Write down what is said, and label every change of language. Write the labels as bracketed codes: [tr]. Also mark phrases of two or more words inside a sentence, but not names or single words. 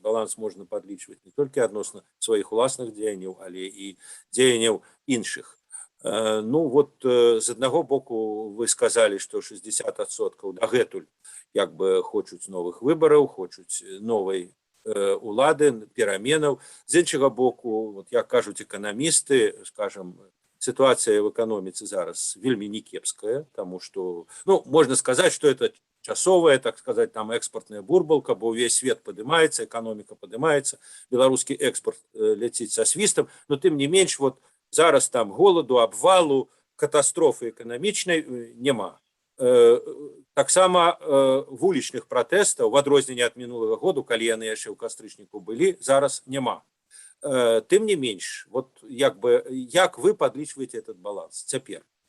[be] Баланс можна падлічваць не толькі адносна сваіх уласных дзеянняў, але і дзеянняў іншых. Ну вот з аднаго боку вы сказалі, што 60% дагэтуль як бы хочуць новых выбараў, хочуць новай улады, пераменаў. З іншага боку, вот як кажуць эканамісты, скажем, [ru] ситуация в экономике [be] зараз вельмі не кепская, [ru] тому что, ну, можно сказать, что это часовая, так сказать, там экспортная бурбалка, бо весь свет поднимается, экономика поднимается, белорусский экспорт летит со свистом, но тем не менш, вот зараз там голоду, обвалу, катастрофы экономичной нема. [be] Таксама вулічных пратэстаў, в адрозненне ад мінулага году, калі яны яшчэ ў кастрычніку былі, зараз няма. Тым не менш, вот як вы падлічваеце этот баланс цяпер?